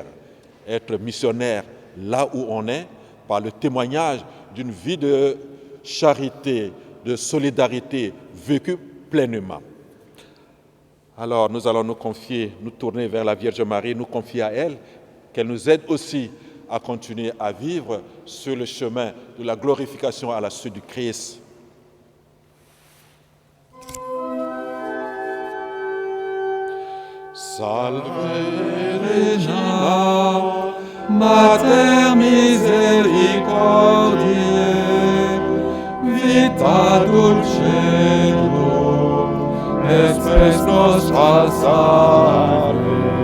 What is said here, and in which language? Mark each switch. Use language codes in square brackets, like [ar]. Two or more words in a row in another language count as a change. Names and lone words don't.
[fr] Être missionnaire là où on est, par le témoignage d'une vie de charité, de solidarité vécue pleinement. Alors nous allons nous tourner vers la Vierge Marie, nous confier à elle, qu'elle nous aide aussi à continuer à vivre sur le chemin de la glorification à la suite du Christ. [la] Salve Regina, Mater misericordiae, vita dulcedo, espes nostra salve.